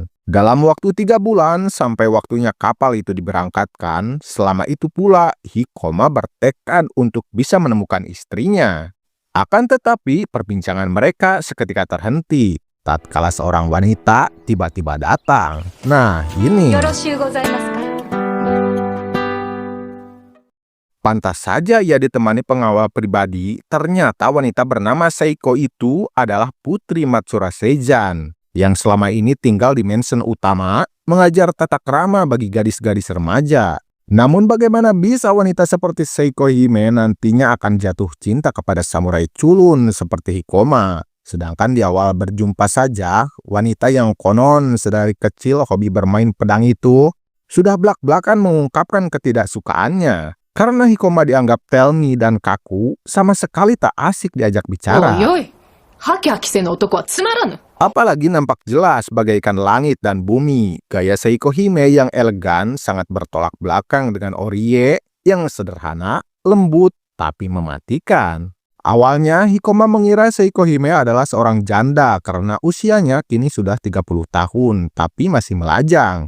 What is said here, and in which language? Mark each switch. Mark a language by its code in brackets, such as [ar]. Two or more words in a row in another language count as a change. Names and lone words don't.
[id] Dalam waktu 3 bulan sampai waktunya kapal itu diberangkatkan, selama itu pula Hikoma bertekad untuk bisa menemukan istrinya. Akan tetapi perbincangan mereka seketika terhenti tatkala seorang wanita tiba-tiba datang. Nah, ini. [ja] よろしゅうございますか。 [id] Pantas saja ia ditemani pengawal pribadi, ternyata wanita bernama Seiko itu adalah putri Matsura Seijan, yang selama ini tinggal di mansion utama, mengajar tata krama bagi gadis-gadis remaja. Namun bagaimana bisa wanita seperti Seiko Hime nantinya akan jatuh cinta kepada samurai culun seperti Hikoma? Sedangkan di awal berjumpa saja, wanita yang konon sedari kecil hobi bermain pedang itu sudah belak-belakan mengungkapkan ketidaksukaannya. Karena Hikoma dianggap telmi dan kaku, sama sekali tak asik diajak bicara. [ja] おいおい、ハキハキせぬ男はつまらぬ。 [id] Apalagi nampak jelas bagaikan langit dan bumi. Gaya Seiko Hime yang elegan sangat bertolak belakang dengan Orie yang sederhana, lembut, tapi mematikan. Awalnya Hikoma mengira Seiko Hime adalah seorang janda karena usianya kini sudah 30 tahun, tapi masih melajang.